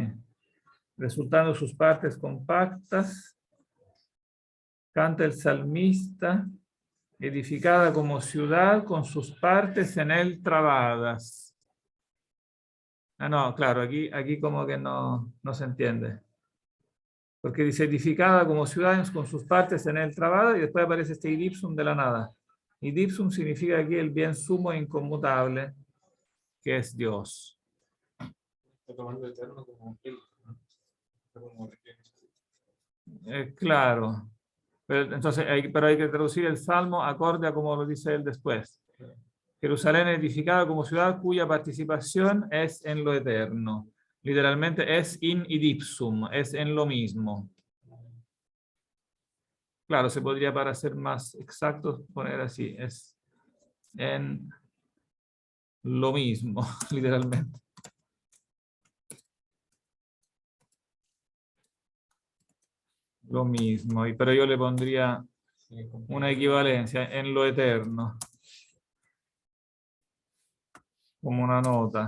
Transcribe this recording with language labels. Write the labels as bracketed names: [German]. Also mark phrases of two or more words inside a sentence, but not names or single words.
[Spanish] Resultando sus partes compactas, canta el salmista, edificada como ciudad con sus partes en él trabadas. Ah, no, claro, aquí como que no se entiende. Porque dice edificada como ciudad con sus partes en él trabadas y después aparece este [Latin] id ipsum [Spanish] de la nada. [Latin] Id ipsum [Spanish] significa aquí el bien sumo e inconmutable, que es Dios. Está tomando eterno como él, ¿no? Como Claro. Pero, entonces, pero hay que traducir el Salmo acorde a como lo dice él después. Jerusalén edificada como ciudad cuya participación es en lo eterno. Literalmente es [Latin] in id ipsum, [Spanish] es en lo mismo. Claro, se podría, para ser más exactos, poner así, es en lo mismo, literalmente. Lo mismo, pero yo le pondría una equivalencia en lo eterno, como una nota.